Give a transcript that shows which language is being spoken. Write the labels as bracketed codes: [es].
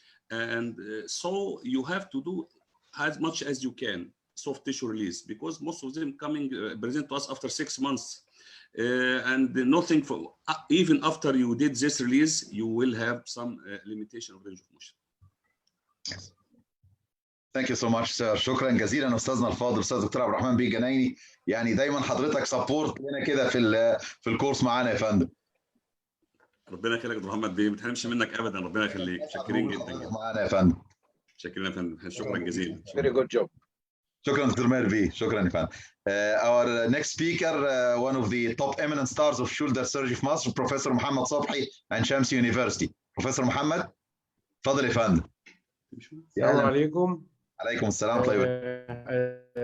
[en] And so you have to do as much as you can soft tissue release, because most of them coming present to us after 6 months. And nothing for even after you did this release, you will have some limitation of range of motion. Yes. Thank you so much, sir. [ar] شكرا جزيلا استاذنا الفاضل استاذ دكتور عبد الرحمن بيه جنايني. يعني دايما حضرتك سبورت لنا كده في الكورس معانا يا فندم. ربنا يخليك يا دكتور محمد بيه، ما تحرمش منك ابدا. ربنا يخليك. شاكرين جدا معانا يا فندم. شاكرين يا فندم. شكرا جزيلا. [en] Very good job. [ar] شكرا دكتور ماهر بيه، شكرا يا فندم. [en] Our next speaker, one of the top eminent stars of shoulder surgery [ar] في مصر, [en] Professor محمد صبحي عن شمس University. [ar] Professor محمد اتفضل يا فندم. السلام عليكم. عليكم السلام ورحمة الله وبركاته.